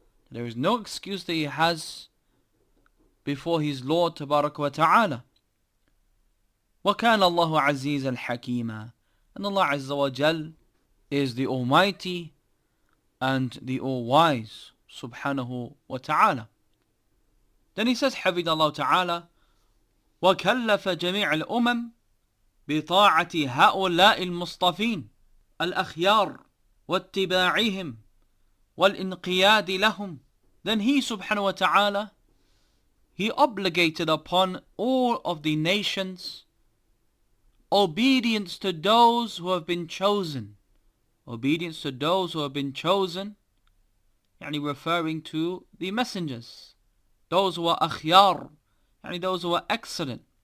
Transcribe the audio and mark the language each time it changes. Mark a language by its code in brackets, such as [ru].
[en] There is no excuse that he has before his Lord Tabarak wa Ta'ala. [ar] وَكَانَ اللَّهُ عَزِيزًا حَكِيمًا. [en] And Allah Azza wa Jal is the Almighty and the All-Wise Subhanahu wa Ta'ala. Then he says, [ar] حفظ الله تعالى, وَكَلَّفَ جَمِيعَ الْأُمَمِ بِطَاعَةِ هَؤُلَاءِ الْمُصْطَفِينَ الْأَخْيَارِ وَاتِّبَاعِهِمْ وَالْإِنْقِيَادِ لَهُمْ. [en] Then he Subhanahu wa Ta'ala, he obligated upon all of the nations obedience to those who have been chosen. Obedience to those who have been chosen, yani referring to the messengers, those who are akhyar, yani those who are excellent.